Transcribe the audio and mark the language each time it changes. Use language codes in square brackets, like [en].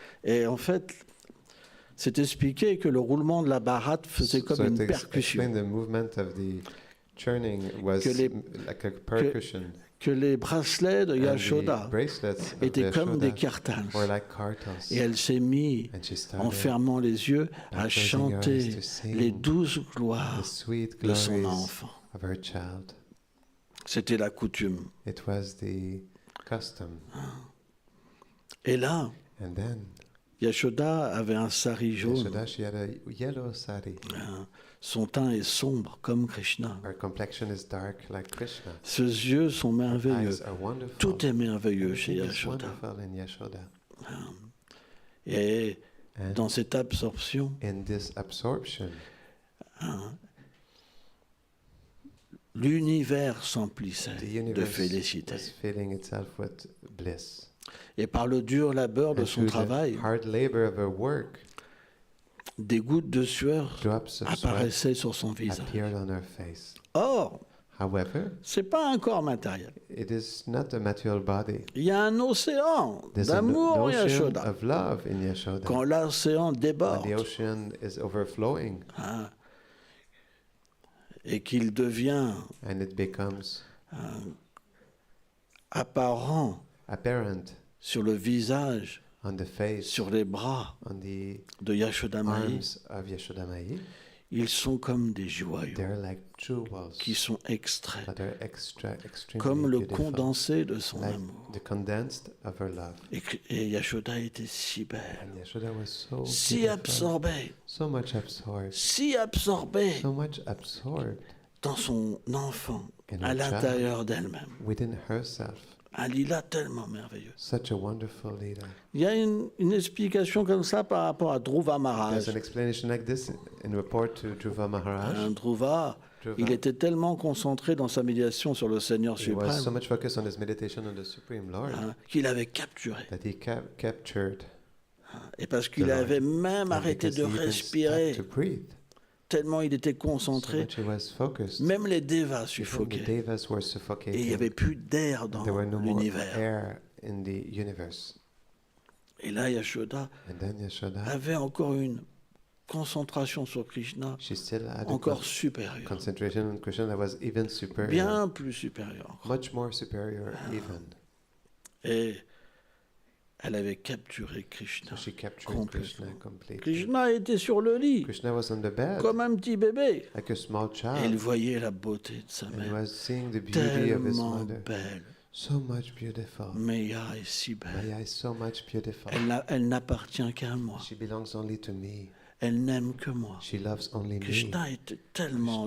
[fr] Et en fait, c'est expliqué que le roulement de la baratte faisait comme [en] So [fr] une [en] it [fr] percussion. [en] explained the movement of the churning was [fr] Que les- [en] like a percussion. [fr] Que les bracelets de [en] And the [fr] Yashoda [en] bracelets of [fr] étaient comme [en] Yashoda [fr] des kirtans. [en] were like kartals. [fr] Et elle s'est mise, [en] And she [fr] en [en] started [fr] fermant les yeux, à [en] closing her [fr] chanter [en] eyes to sing [fr] les 12 [en] the [fr] gloires [en] sweet [fr] de son [en] glories [fr] enfant. [en] of her child. [fr] C'était la coutume. [en] It was the custom. [fr] Et là, [en] And then [fr] Yashoda avait un sari jaune. [en] Yashoda, she had a yellow sari. [fr] Son teint est sombre comme Krishna. [en] Her complexion is dark like Krishna. [fr] Ses yeux sont [en] Her [fr] merveilleux. [en] eyes are wonderful. [fr] Tout est merveilleux chez [en] Everything is [fr] Yashoda. [en] wonderful in Yashoda. [fr] Et [en] And [fr] dans cette absorption, [en] in this absorption, [fr] l'univers s'emplissait [en] the [fr] de [en] universe [fr] félicité. [en] was filling itself with bliss. [fr] Et par le dur labeur de [en] And [fr] son [en] through [fr] travail, [en] the hard labor of her work, [fr] des gouttes de sueur [en] drops of sweat [fr] apparaissaient sur son visage. [en] appeared on her face. [fr] Or, [en] However, [fr] c'est pas un corps matériel. [en] it is not a material body. [fr] Il y a un océan [en] There's an [fr] d'amour en [en] ocean [fr] Yashoda. [en] of love in Yashoda. [fr] Quand l'océan [en] When [fr] déborde [en] the ocean is overflowing [fr] et qu'il devient [en] and it becomes [fr] apparent [en] apparent [fr] sur le visage, [en] on the face, [fr] sur les bras [en] on the [fr] de Yashoda Mai, [en] arms of Yashoda Mai, [fr] ils sont comme des joyaux [en] they're like jewels [fr] qui sont extraits, [en] that are extremely [fr] comme le [en] beautiful, [fr] condensé de son [en] like [fr] amour. [en] the condensed of her love. [fr] Et Yashoda était si belle, [en] And Yashoda was so [fr] si [en] beautiful, [fr] absorbée, [en] so much absorbed, [fr] si absorbée [en] so much absorbed [fr] dans son enfant, [en] in [fr] à [en] her [fr] l'intérieur d'elle-même. [en] within herself. [fr] Un lila tellement merveilleux. [en] Such a wonderful leader. [fr] Il y a une explication comme ça par rapport à Dhruva [en] There's [fr] Maharaj. [en] an explanation like this in report to Dhruva Maharaj. [fr] Dhruva, il était tellement concentré dans sa méditation sur le Seigneur [en] He was so [fr] suprême [en] much focused on his meditation on the Supreme Lord [fr] qu'il avait capturé. [en] that he captured. [fr] Et parce qu'il [en] The Lord. [fr] avait même [en] And [fr] arrêté [en] because [fr] de [en] he even [fr] respirer, [en] stopped to breathe, [fr] tellement il était [en] so [fr] concentré, [en] much he was focused. [fr] même les devas [en] Even the [fr] suffoquaient. [en] devas were [fr] Et il n'y [en] suffocating. [fr] avait plus d'air dans [en] There were no more [fr] l'univers. [en] air in the universe. [fr] Et là, Yashoda [en] And then Yashoda, [fr] avait encore une concentration sur Krishna [en] she still had a [fr] encore supérieure, [en] concentration on Krishna that was even superior, [fr] bien plus supérieure encore. [en] much more superior even. [fr] Et elle avait capturé Krishna. [en] So she captured [fr] Complètement. [en] Krishna completely. [fr] Krishna était sur le lit, [en] Krishna was on the bed [fr] comme un petit bébé. [en] like a small [fr] Et [en] child. [fr] il voyait la beauté de sa [en] And he [fr] mère, [en] was seeing the beauty of his [fr] tellement [en] mother. [fr] belle. [en] So much beautiful. [fr] Meya est si belle. [en] Maya is so much beautiful. [fr] Elle n'appartient qu'à moi. [en] She belongs only to me. [fr] Elle n'aime que moi. [en] She loves only me. [fr] Krishna était tellement